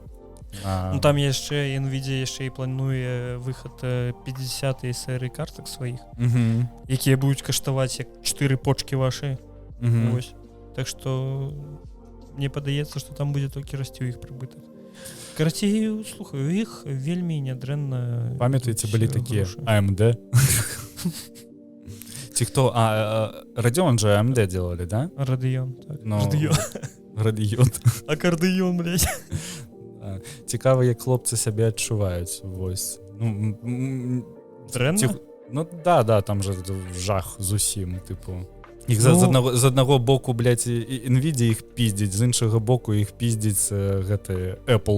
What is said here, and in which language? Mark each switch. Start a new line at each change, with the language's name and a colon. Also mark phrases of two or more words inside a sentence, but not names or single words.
Belarusian: Ну, там яшчэ NVIDIA яшчэ і плануе выхад 50-й серыі картак сваіх, якія будуць каштаваць як 4 почкі вашы. Вось. Так што мне падаецца, што там будзе толькі расці ў іх прыбытак. Карацей, слухай, у іх вельмі нядрэнна. Памятаеце, былі такія AMD? Ці хто?
Russian: Radeon же AMD делали, да?
Belarusian: Radeon, так. Radeon. Акардыён, блядь. Цікава, як хлопцы сябе адчуваюць. Вось. Дрэнна? Ну, да, там же жах зусім, типу. Іх з аднаго боку, блядь, NVIDIA іх пиздзіць, з іншага боку іх пиздзіць гэты Apple.